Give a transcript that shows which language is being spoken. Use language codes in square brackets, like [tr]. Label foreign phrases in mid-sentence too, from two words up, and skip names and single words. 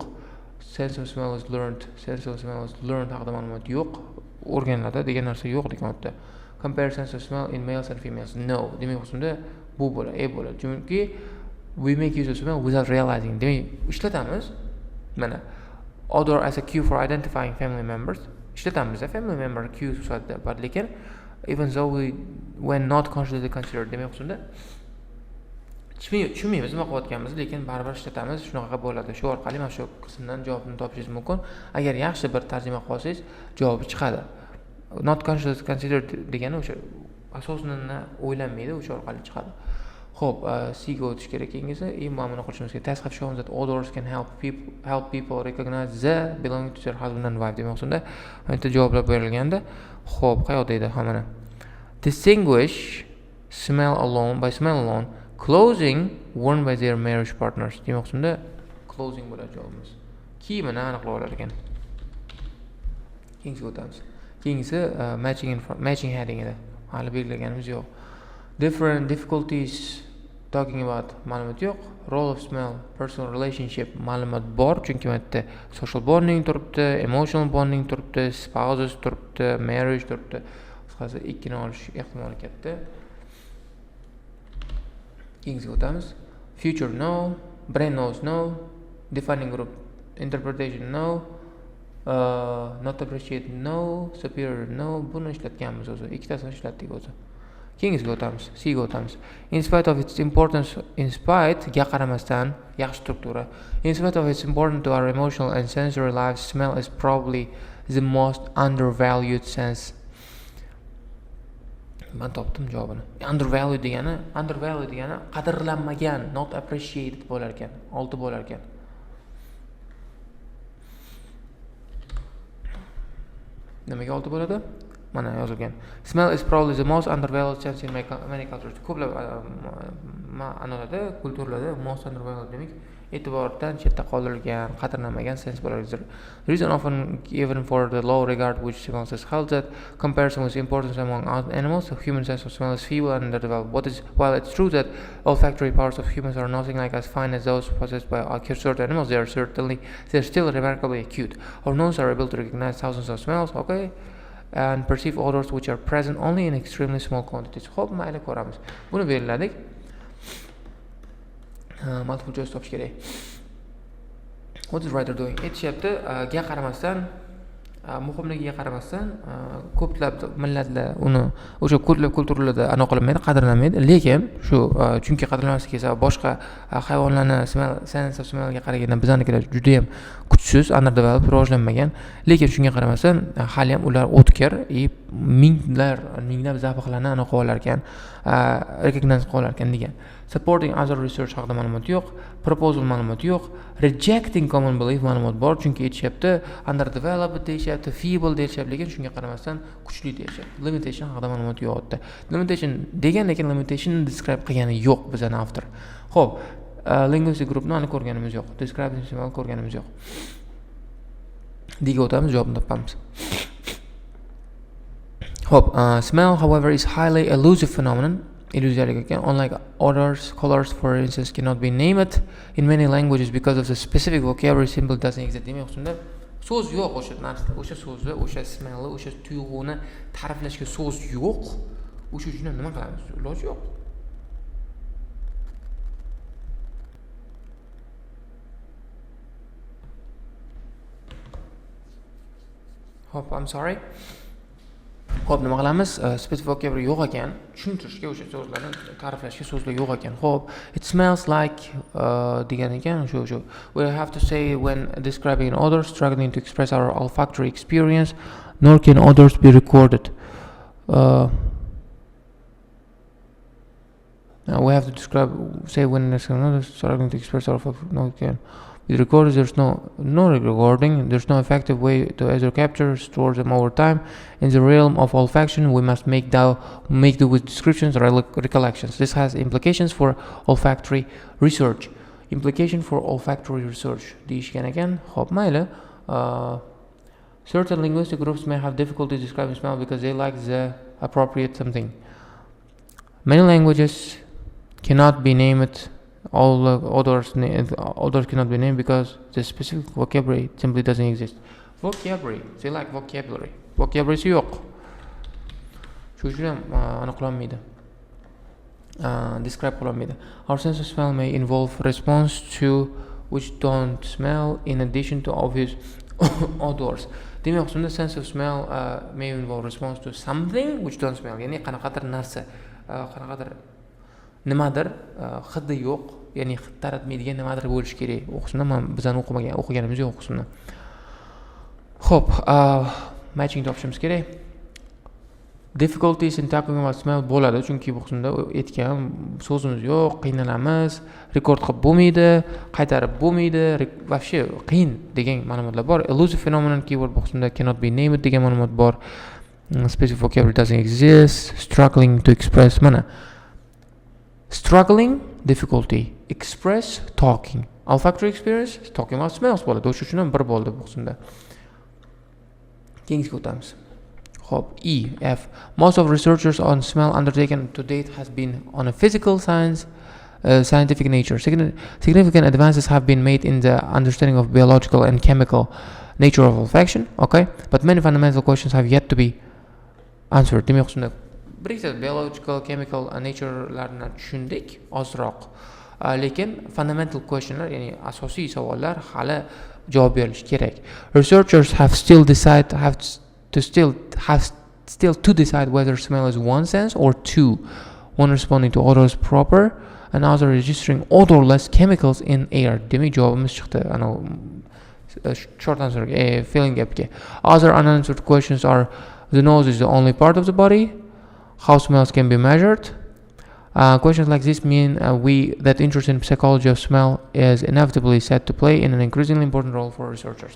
[en] Sense of smell is learned [uz] haqida ma'lumot yo'q. O'rganiladi degan narsa yo'q demoqda. [en] Compare sense of smell in males and females. No. [uz] Demak, o'shunda bu bo'ladi. [en] Chunki we make use of smell without realizing. [uz] Demak, ishlatamiz. [en] Mana odor as a cue for identifying family members. Ishlatamiz family member cue [uz] sifatida, lekin [en] even though when not consciously considered. [uz] Demak, o'shunda tushunmaymiz nima qilayotganimizni, lekin baribir ishlatamiz. Shunaqa bo'ladi. Shu orqali mana shu qismdan javobni topishingiz mumkin. Agar yaxshi bir tarjima qilsangiz, javobi chiqadi. [en] Not consciously considered [uz] degani o'sha asosini o'ylanmaydi, o'sha orqali chiqadi. Xo'p, C ga o'tish kerak keyingisi. Mana buni qilishimiz kerak. [en] Test have shown that odors can help people recognize the belonging to their husband and wife. [uz] Demak, unda bitta javoblar berilganda, xo'p, qayerda edi hamana? [en] Distinguish smell alone clothing worn by their marriage partners. [uz] Demak, unda clothing bo'ladi javobimiz. Kiyimini aniqlab olar ekan. Keyingisiga o'tamiz. Keyingisi [en] matching heading [uz] edi. Hali belgilaganimiz yo'q. [en] Different difficulties talking about [uz] ma'lumot yo'q. [en] Role of smell, personal relationship [uz] ma'lumot bor, chunki bu yerda [en] social bonding turibdi, emotional bonding turibdi, spouses turibdi, marriage turibdi. [uz] Qisqasi ikkini olish ehtimoli katta. Keyingisiga o'tamiz. [en] Future no, brain knows no, defining group interpretation no, not appreciate no, superior no. [uz] Buni ishlatganmiz o'zi. Ikkitasini ishlatdik o'zi. Keyingisiga o'tamiz. C ga o'tamiz. [en] In spite of its importance, [uz] ga qaramasdan, yaxshi struktura. [en] In spite of its importance to our emotional and sensory lives, smell is probably is the most undervalued sense. [uz] Men topdim javobini. Undervalued degani qadrlanmagan, [en] not appreciated [uz] bo'lar ekan, 6 bo'lar ekan. Nimaga 6 bo'ladi? Mana yozilgan. [en] Smell is probably the most undervalued sense in many cultures. Ko'plab ma'nolarda, kulturlarda most undervalued demak e'tibordan chetda qoldirilgan, qadrlanmagan sens bo'ladi. The reason often given for the low regard which smells is held that comparison with importance among animals, the human sense of smell is feeble and underdeveloped. While it's true that olfactory powers of humans are nothing like as fine as those possessed by certain animals, they're still remarkably acute. Our noses are able to recognize thousands of smells, okay, and perceive odors which are present only in extremely small quantities. [uz] Xo'p, mayli ko'ramiz. Buni belgiladik. Multiple choice topish kerak. [en] What is writer doing? [uz] Aytishyapti, ga qaramasdan, muhimligiga qaramasdan, ko'plab millatlar uni o'sha ko'plab kulturlarda aniq qilinmaydi, qadrlanmaydi. Lekin shu chunki qadrlanmasligi sabab boshqa hayvonlarning [en] sense of smellga [uz] qaraganda bizanikilar juda ham kuchsiz, underdeveloped, rivojlanmagan. Lekin shunga qaramasdan hali ham ular o'tkir, minglab zabiqlarni aniq olar ekan, recognize qilar ekan degan. [en] Supporting other research [uz] haqida ma'lumot yo'q, proposal ma'lumot yo'q, [en] rejecting common belief [uz] ma'lumot bor, chunki aytishyapti underdeveloped deyishyapti, feeble deyishyapti, lekin shunga qaramasdan kuchli deyishyapti. Limitation haqida ma'lumot yo'q edi. Limitation degan, lekin limitation describe qilgani yo'q bizning avtor. Xo'p, [en] linguistic groupni [uz] aniq ko'rganimiz yo'q, [en] describing smell [uz] ko'rganimiz yo'q. Diga o'tamiz, javobni topamiz. Xo'p, [en] smell however is highly elusive phenomenon. Unlike odors, colors, for instance, cannot be named in many languages because of the specific vocabulary symbol doesn't exist. [uz] Demak, unda so'z yo'q o'sha narsada, o'sha so'zni, o'sha smellni, o'sha tuyg'uni ta'riflashga so'z yo'q. O'sha uchun nima qilamiz? Iloji yo'q. [en] Hope I'm sorry. [uz] Xo'p, nima qilamiz? [en] Specific vocabulary [uz] yo'q ekan, tushuntirishga o'sha so'zlarni ta'riflashga so'zlar yo'q ekan. Xo'p, [en] it smells like [uz] degan ekan, shu. [en] We have to say when describing an odor, struggling to express our olfactory experience, nor can odors be recorded. Now we have to say when describing an odor, struggling to express our olfactory, nor can be recorded. There's no recording. There's no effective way to either capture, store them over time. In the realm of olfaction, we must make do with descriptions or recollections. This has implications for olfactory research. [uz] Deyishgan ekan. Xo'p, mayli. [en] Certain linguistic groups may have difficulty describing smell because they lack the appropriate something. Many languages cannot be named. All odors cannot be named because the specific vocabulary simply doesn't exist. Vocabulary, they like vocabulary. [uz] Vocabulary yo'q. Shu uchun ham aniqlanmaydi. Describe qilinmaydi. [en] Our sense of smell may involve response to which don't smell in addition to obvious odors. [uz] Demak, unda [en] sense of smell may involve response to something which don't smell. [uz] Ya'ni qanaqadir narsa, qanaqadir nimadir hidi yo'q, ya'ni hid taratmaydigan nimadir bo'lishi kerak. O'qishni bizani o'qiganimiz yo'q o'qishni. Xo'p, matching topishimiz kerak. [en] Difficulties in talking about smell [uz] bo'ladi, chunki bu qismda aytgan so'zimiz yo'q, qiynalamiz, rekord qilib bo'lmaydi, qaytarib bo'lmaydi, вообще qiyin degan ma'lumotlar bor. [en] Elusive phenomenon keyword [uz] bu qismda [en] cannot be named [uz] degan ma'lumot bor. [en] Specific vocabulary doesn't exist. Struggling to express mana. Struggling, difficulty. Express, talking. Olfactory experience, talking about smells bo'ladi. [uz] O'sha uchun ham bir bo'ldi bu qismda. Keyingiga o'tamiz. Hop, F. [en] Most of researchers on smell undertaken to date has been on a physical scientific nature. Significant advances have been made in the understanding of biological and chemical nature of olfaction, okay? But many fundamental questions have yet to be answered. [uz] Demak, shunda [en] biological, chemical naturelarni [uz] tushundik ozroq. Lekin [en] fundamental questionlar, [uz] ya'ni asosiy savollar hali javob berilishi kerak. [en] Researchers have still to decide whether smell is one sense or two, one responding to odors proper and other registering odorless chemicals in air. [uz] Demak, javobimiz chiqdi. [en] short answer filling gapga. Other unanswered questions are: the nose is the only part of the body, how smells can be measured. Questions like this mean that interest in psychology of smell is inevitably set to play in an increasingly important role for researchers.